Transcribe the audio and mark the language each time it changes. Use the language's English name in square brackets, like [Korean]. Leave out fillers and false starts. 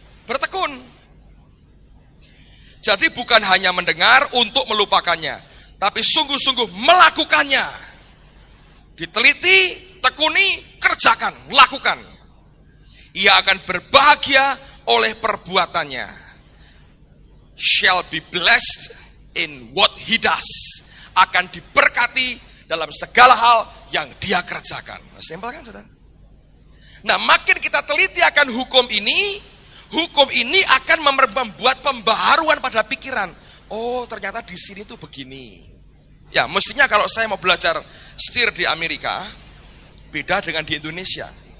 [Indonesian] Bertekun. Jadi bukan hanya mendengar untuk melupakannya, tapi sungguh-sungguh melakukannya. Diteliti, tekuni, kerjakan, lakukan. Ia akan berbahagia oleh perbuatannya. [English] Shall be blessed in what he does. [Indonesian] Akan diberkati dalam segala hal yang dia kerjakan. Simpel kan saudara? Nah, makin kita teliti akan hukum ini akan membuat pembaharuan pada pikiran. Oh, ternyata di sini tuh begini. Ya, mestinya kalau saya mau belajar setir di Amerika, beda dengan di Indonesia.